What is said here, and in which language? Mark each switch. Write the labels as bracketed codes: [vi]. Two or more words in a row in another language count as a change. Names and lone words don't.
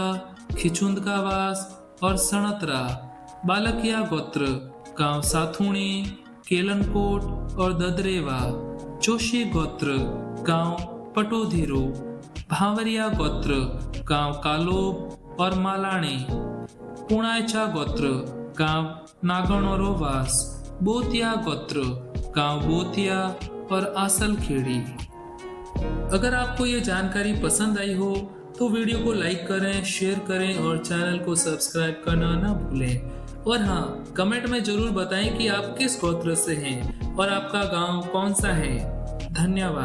[hi] खिचुंदकावास और सणतरा, बालकिया गोत्र गांव साथुणी, केलनकोट और ददरेवा, जोशी गोत्र गांव पटोधीरो, भावरिया गोत्र गांव कालोब और मालाणी, पुणायचा गोत्र गांव नागणोरोवास, बोतिया गोत्र गांव बोतिया और आसलखेड़ी। अगर आपको ये जानकारी पसंद आई हो तो वीडियो को लाइक करें, शेयर करें और चैनल को सब्सक्राइब करना ना भूलें। और हाँ, कमेंट में जरूर बताएं कि आप किस गोत्र से हैं और आपका गांव कौन सा है। धन्यवाद।